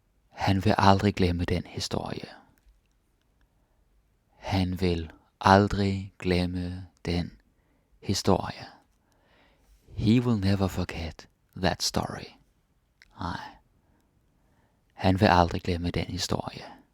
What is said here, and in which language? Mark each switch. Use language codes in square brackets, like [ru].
[da] Han vil aldrig glemme den historie. Han vil aldrig glemme den historie. [en] He will never forget that story. [da] Nej. Han vil aldrig glemme den historie.